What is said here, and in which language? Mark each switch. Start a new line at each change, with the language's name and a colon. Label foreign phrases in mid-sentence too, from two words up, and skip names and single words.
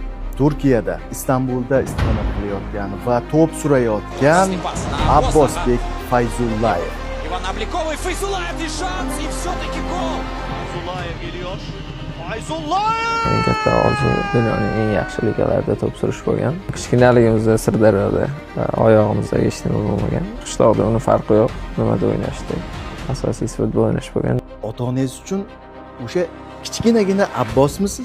Uzbek: Turkiyada, Istanbulda istiqomat qilayotgan va to'p surayotgan Abbosbek Fayzullayev.
Russian: Иван Обликовый, Файзуллаев, и шанс, и все-таки гол.
Turkish: Fayzullayev geliyor. Fayzullayev!
Uzbek: Eng katta orzu dunyoning eng yaxshi ligalarida to'p surish bo'lgan. Kichkinaligimizda Sirdaryoda oyog'imizda hech nima bo'lmagan. Qishloqda uni farqi yo'q, nimada o'ynashdik. Asosiysi futbol o'ynash bo'lgan. Ota-onangiz uchun o'sha kichkinagina Abbosmisiz?